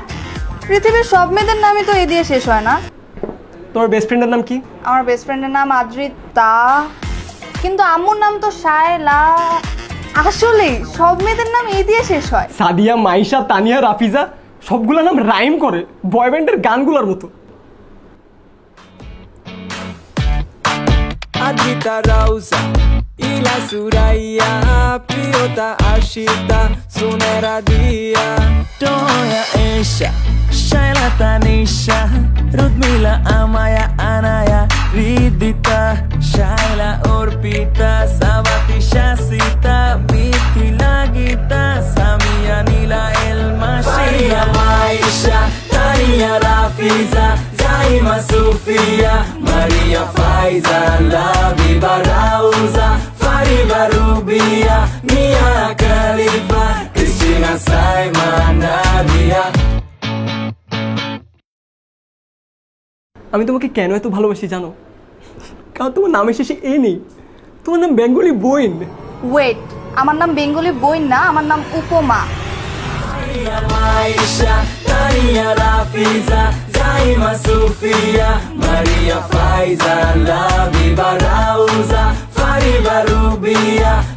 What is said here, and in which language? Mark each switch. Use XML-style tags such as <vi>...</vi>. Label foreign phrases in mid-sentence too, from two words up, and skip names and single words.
<bn>পৃথিবীর সব মেয়েদের নামই তো এ দিয়ে শেষ হয় না। তোমার</bn> <en>best friend's</en> <bn>নাম কি? আমার</bn> <en>best friend's</en> <bn>নাম আদ্রিতা, কিন্তু আম্মুর নাম তো শায়লা। আসলেই সব মেয়েদের নাম এ দিয়ে শেষ হয়। সাদিয়া, মাইশা, তানিয়া, রাফিজা সবগুলো নাম রাইম করে</bn> <en>boy band's</en> <bn>গানগুলোর মতো। Adita Rausa, Ila Suraya, Priota Ashita, Sunera Dia, Toya Esha, Shaila Tanisha, Rudmila Amaya Anaya, Ridita, Shaila Orpita, Savati Shasita, Mithila Gita, Samia Nila Elma, Faria Maisha, Tania Rafiza, Zaima Sofia, Maria Faiza, Labiba Rauza, Fariba Rubia, Mia Khalifa, Christina Simon, Nadia. আমি তোমাকে কেন এত ভালোবাসি জানো? কারণ তোমার নামের শেষে এ নেই, তোমার নাম বেঙ্গলি বইন। ওয়েট, আমার নাম বেঙ্গলি বইন না, আমার নাম উপমা। Maria Maisha, Tania Rafiza, Zaima Sofia, Maria Faiza, Labiba Rauza, Fariba Rubia,</bn>